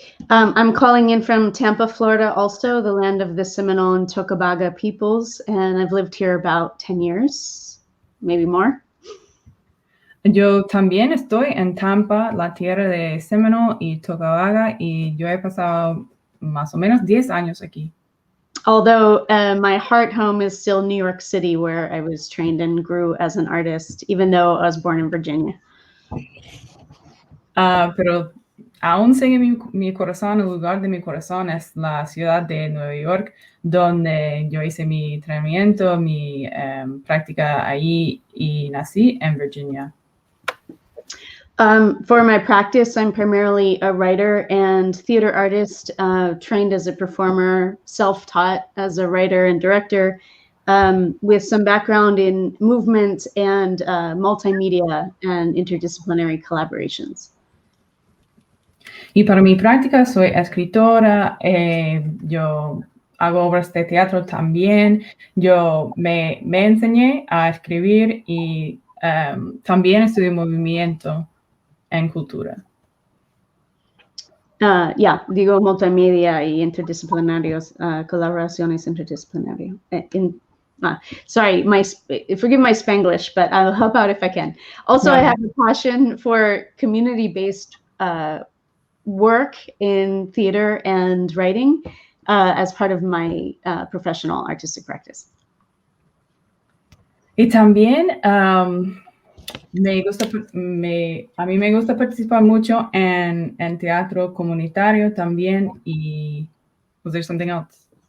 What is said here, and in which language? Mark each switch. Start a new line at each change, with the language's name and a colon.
English: I'm calling in from Tampa, Florida, also the land of the Seminole and Tocobaga peoples, and I've lived here about 10 years, maybe more.
Spanish: Yo también estoy en Tampa, la tierra de Seminole y Tocobaga, y yo he pasado más o menos 10 años aquí.
English: Although my heart home is still New York City, where I was trained and grew as an artist, even though I was born in Virginia.
Spanish: Pero aún sigue mi corazón, el lugar de mi corazón es la ciudad de Nueva York, donde yo hice mi entrenamiento, mi práctica ahí y nací en Virginia.
English: For my practice, I'm primarily a writer and theater artist, trained as a performer, self-taught as a writer and director, with some background in movement and multimedia and interdisciplinary collaborations.
Spanish: Y para mi práctica soy escritora, yo hago obras de teatro también, yo me enseñé a escribir y también estudio movimiento en cultura. Digo multimedia y interdisciplinarios, colaboraciones interdisciplinarias.
English: Sorry, forgive my Spanglish, but I'll help out if I can. Also, I have a passion for community-based work in theater and writing as part of my professional artistic practice.
Spanish: Y también a mí me gusta participar mucho en teatro comunitario también.
English: Y was there something else?